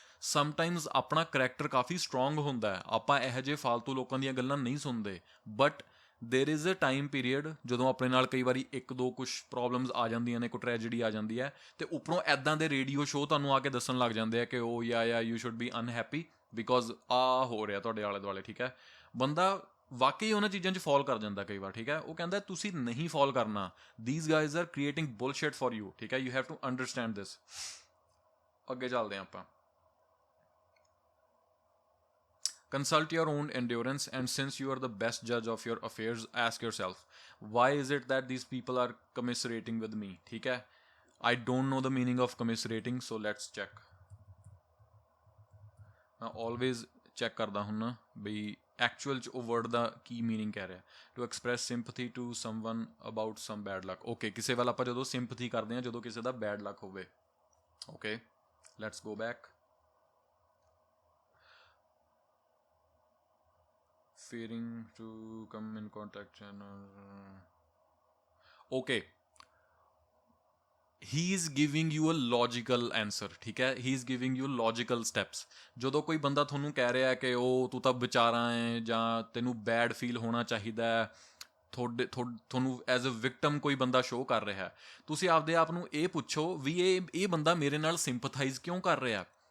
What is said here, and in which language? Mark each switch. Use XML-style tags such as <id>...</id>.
<pa>ਸਮਟਾਈਮਜ਼ ਆਪਣਾ ਕਰੈਕਟਰ ਕਾਫੀ ਸਟਰੋਂਗ ਹੁੰਦਾ ਹੈ, ਆਪਾਂ ਇਹੋ ਜਿਹੇ ਫਾਲਤੂ ਲੋਕਾਂ ਦੀਆਂ ਗੱਲਾਂ ਨਹੀਂ ਸੁਣਦੇ,</pa> <en>but there is a time period</en> <pa>ਜਦੋਂ ਆਪਣੇ ਨਾਲ ਕਈ ਵਾਰੀ ਇੱਕ ਦੋ ਕੁਛ ਪ੍ਰੋਬਲਮਸ ਆ ਜਾਂਦੀਆਂ ਨੇ, ਕੋਈ ਟ੍ਰੈਜਡੀ ਆ ਜਾਂਦੀ ਹੈ, ਅਤੇ ਉੱਪਰੋਂ ਇੱਦਾਂ ਦੇ ਰੇਡੀਓ ਸ਼ੋਅ ਤੁਹਾਨੂੰ ਆ ਕੇ ਦੱਸਣ ਲੱਗ ਜਾਂਦੇ ਆ ਕਿ ਉਹ ਯਾ</pa> <en>you should be unhappy because</en> <pa>ਆ ਹੋ ਰਿਹਾ ਤੁਹਾਡੇ ਆਲੇ ਦੁਆਲੇ, ਠੀਕ ਹੈ। ਬੰਦਾ ਵਾਕਈ ਉਹਨਾਂ ਚੀਜ਼ਾਂ 'ਚ ਫੋਲ ਕਰ ਜਾਂਦਾ ਕਈ ਵਾਰ, ਠੀਕ ਹੈ। ਉਹ ਕਹਿੰਦਾ ਤੁਸੀਂ ਨਹੀਂ ਫੋਲ ਕਰਨਾ,</pa> <en>these guys are creating bullshit for you,</en> <pa>ਠੀਕ ਹੈ,</pa> <en>You have to understand this.</en> <pa>ਅੱਗੇ ਚੱਲਦੇ ਹਾਂ ਆਪਾਂ।</pa> <en>Consult your own endurance, and since you are the best judge of your affairs, ask yourself, why is it that these people are commiserating with me?</en> <hi>ठीक है,</hi> <en>I don't know the meaning of commiserating, so let's check.</en> <hi>मैं always check करदा हूँ</hi> <pa>ना बई actual 'ਚ ਉਹ word ਦਾ ਕੀ meaning ਕਹਿ ਰਿਹਾ।</pa> <en>To express sympathy to someone about some bad luck.</en> <pa>Okay, ਕਿਸੇ ਵੱਲ ਆਪਾਂ ਜਦੋਂ ਸਿੰਪਥੀ ਕਰਦੇ ਹਾਂ ਜਦੋਂ ਕਿਸੇ ਦਾ ਬੈਡ ਲੱਕ ਹੋਵੇ।</pa> <en>Okay, let's go back. fearing to come in contact and okay, he is giving you a logical answer,</en> <pa>ਠੀਕ ਹੈ,</pa> <en>He is giving you logical steps.</en> <pa>ਜਦੋਂ ਕੋਈ ਬੰਦਾ ਤੁਹਾਨੂੰ ਕਹਿ ਰਿਹਾ ਕਿ ਉਹ ਤੂੰ ਤਾਂ ਵਿਚਾਰਾ ਹੈ ਜਾਂ ਤੈਨੂੰ ਬੈਡ ਫੀਲ ਹੋਣਾ ਚਾਹੀਦਾ ਹੈ, ਤੁਹਾਨੂੰ ਐਜ਼ ਅ ਵਿਕਟਮ ਕੋਈ ਬੰਦਾ ਸ਼ੋਅ ਕਰ ਰਿਹਾ ਹੈ, ਤੁਸੀਂ ਆਪਦੇ ਆਪ ਨੂੰ ਇਹ ਪੁੱਛੋ ਵੀ ਇਹ ਬੰਦਾ ਮੇਰੇ ਨਾਲ ਸਿੰਪਥਾਈਜ਼ ਕਿਉਂ ਕਰ ਰਿਹਾ।</pa>